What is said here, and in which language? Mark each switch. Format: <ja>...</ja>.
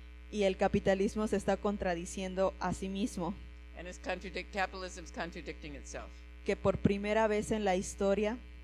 <es>y el capitalismo se está contradiciendo a sí mismo.</es> <en>and capitalism's contradicting itself.</en> <es>Que por primera vez en la historia</es>